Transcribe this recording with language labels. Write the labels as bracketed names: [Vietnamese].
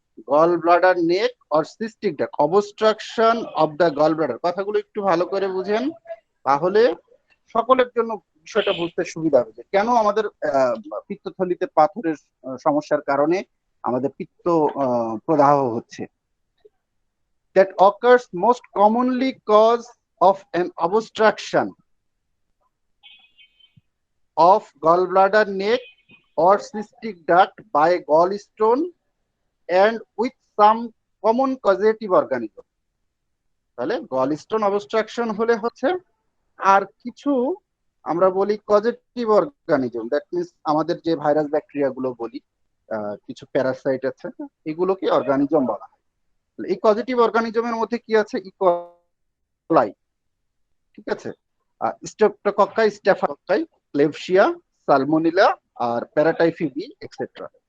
[English] Gallbladder neck or cystic duct, obstruction of the gallbladder, [Bangla] কথাগুলো একটু ভালো করে বুঝেন, তাহলে সকলের জন্য বিষয়টা বুঝতে সুবিধা হবে যে কেন আমাদের পিত্তথলিতে পাথরের সমস্যার কারণে আমাদের পিত্ত প্রদাহ হচ্ছে। [English] That occurs most commonly cause of an obstruction of gallbladder neck or cystic duct by gallstone and with some common causative organism. [Bangla] তাহলে গলস্টোন অবস্ট্রাকশন হলে হচ্ছে, আর কিছু আমরা বলি কজেটিভ অর্গানিজম, দ্যাট মিনস আমাদের যে ভাইরাস ব্যাকটেরিয়া গুলো বলি, কিছু প্যারাসাইট আছে, এগুলোকে অর্গানিজম বলা হয়। এই পজিটিভ অর্গানিজমের মধ্যে কি আছে? ইকোলাই, ঠিক আছে, স্ট্রেপ্টোকক্কাই, স্ট্যাফিলোকক্কাই, ক্লেবশিয়া, সালমোনেলা আর প্যারাটাইফিবি এক্সেট্রা।